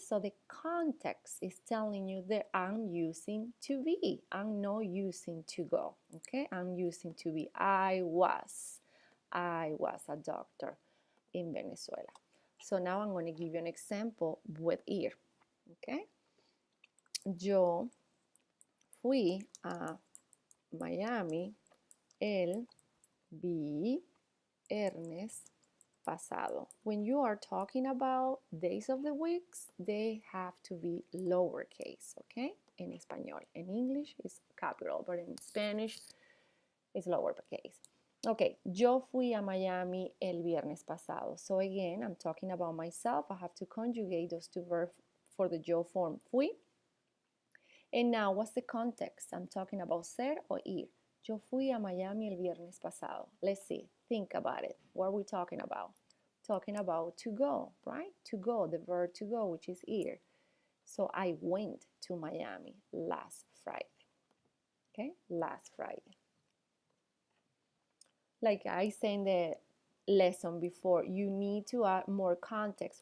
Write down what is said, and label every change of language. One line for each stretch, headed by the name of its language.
English: So the context is telling you that I'm using to be. I'm not using to go, okay? I'm using to be. I was a doctor in Venezuela. So now I'm going to give you an example with ir, okay?
Spanish: Yo fui a Miami el viernes pasado.
English: When you are talking about days of the weeks, they have to be lowercase, okay? In español. In English, it's capital, but in Spanish, it's lowercase.
Spanish: Okay, yo fui a Miami el viernes pasado.
English: So again, I'm talking about myself. I have to conjugate those two verbs for the yo form, fui. And now, what's the context? I'm talking about ser or ir.
Spanish: Yo fui a Miami el viernes pasado.
English: Let's see. Think about it. What are we talking about? Talking about to go, right? To go, the verb to go, which is ir. So I went to Miami last Friday. Okay, last Friday. Like I said in the lesson before, you need to add more context.